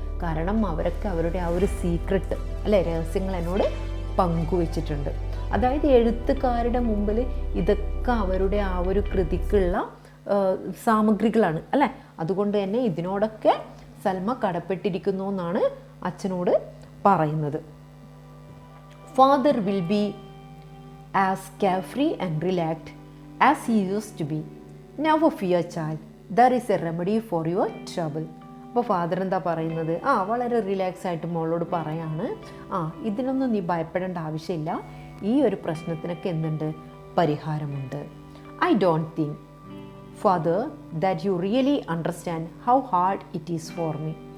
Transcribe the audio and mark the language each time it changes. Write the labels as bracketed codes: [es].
[ml] കാരണം അവരൊക്കെ അവരുടെ ആ ഒരു സീക്രട്ട് അല്ലെ, രഹസ്യങ്ങൾ എന്നോട് പങ്കുവച്ചിട്ടുണ്ട്. അതായത് എഴുത്തുകാരുടെ മുമ്പിൽ ഇതൊക്കെ അവരുടെ ആ ഒരു കൃതിക്കുള്ള സാമഗ്രികളാണ് അല്ലേ. അതുകൊണ്ട് തന്നെ ഇതിനോടൊക്കെ സൽമ കടപ്പെട്ടിരിക്കുന്നു എന്നാണ് അച്ഛനോട് പറയുന്നത്. [en] Father will be as carefree and relaxed as he used to be. Never fear, child. There is a remedy for your trouble. [ml] അപ്പോൾ ഫാദർ എന്താ പറയുന്നത്? വളരെ റിലാക്സ് ആയിട്ട് മോളോട് പറയാണ്, ഇതിനൊന്നും നീ ഭയപ്പെടേണ്ട ആവശ്യമില്ല, ഈ ഒരു പ്രശ്നത്തിനൊക്കെ എന്തുണ്ട്, പരിഹാരമുണ്ട്. [en] I don't think father that you really understand how hard it is for me.